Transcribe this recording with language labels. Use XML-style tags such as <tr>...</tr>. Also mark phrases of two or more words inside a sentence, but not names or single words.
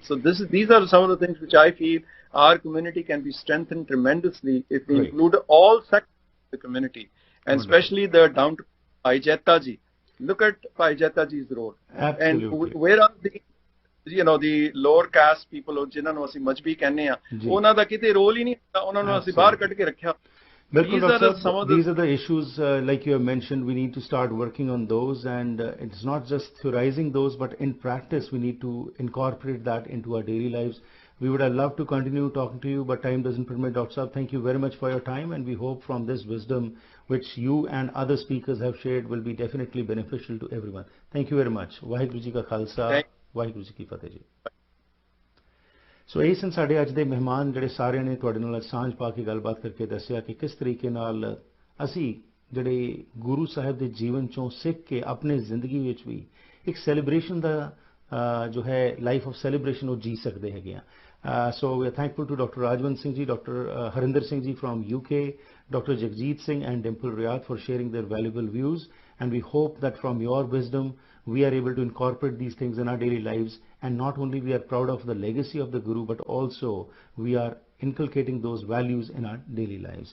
<en>So these are some of the things which I feel our community can be strengthened tremendously if we include all sectors of the community, and especially the down to Bhai Jetta Ji. Look at Bhai Jetta Ji's role. And where are the lower caste people,</en> <pa>ਜਿਨ੍ਹਾਂ ਨੂੰ ਅਸੀਂ ਮਜਬੀ ਕਹਿੰਦੇ ਆ, ਉਹਨਾਂ ਦਾ ਕਿਤੇ ਰੋਲ ਹੀ ਨਹੀਂ ਹੁੰਦਾ, ਉਹਨਾਂ ਨੂੰ ਅਸੀਂ ਬਾਹਰ ਕੱਢ ਕੇ ਰੱਖਿਆ।</pa> <en>Bilkul, these are the issues like you have mentioned. We need to start working on those, and it's not just theorizing those, but in practice we need to incorporate that into our daily lives. We would have loved to continue talking to you, but time doesn't permit. Dr. Saab, thank you very much for your time, and we hope from this wisdom which you and other speakers have shared will be definitely beneficial to everyone. Thank you very much.</en> <pa>ਵਾਹਿਗੁਰੂ ਜੀ ਕਾ ਖ਼ਾਲਸਾ, ਵਾਹਿਗੁਰੂ ਜੀ ਕੀ ਫ਼ਤਹਿ ਜੀ. ਸੋ ਇਹ ਸਨ ਸਾਡੇ ਅੱਜ ਦੇ ਮਹਿਮਾਨ ਜਿਹੜੇ ਸਾਰਿਆਂ ਨੇ ਤੁਹਾਡੇ ਨਾਲ ਸਾਂਝ ਪਾ ਕੇ ਗੱਲਬਾਤ ਕਰਕੇ ਦੱਸਿਆ ਕਿ ਕਿਸ ਤਰੀਕੇ ਨਾਲ ਅਸੀਂ ਜਿਹੜੇ ਗੁਰੂ ਸਾਹਿਬ ਦੇ ਜੀਵਨ ਚੋਂ ਸਿੱਖ ਕੇ ਆਪਣੀ ਜ਼ਿੰਦਗੀ ਵਿੱਚ ਵੀ ਇੱਕ ਸੈਲੀਬ੍ਰੇਸ਼ਨ ਦਾ ਜੋ ਹੈ</pa> <en>life of celebration</en> <pa>ਉਹ ਜੀ ਸਕਦੇ ਹੈਗੇ ਆ।</pa> <en>So we are thankful to Dr. Rajwant Singh ji, Dr. Harinder Singh ji from UK, Dr. Jagjit Singh and Dimple Riyad for sharing their valuable views, and we hope that from your wisdom we are able to incorporate these things in our daily lives, and not only we are proud of the legacy of the Guru, but also we are inculcating those values in our daily lives.</en>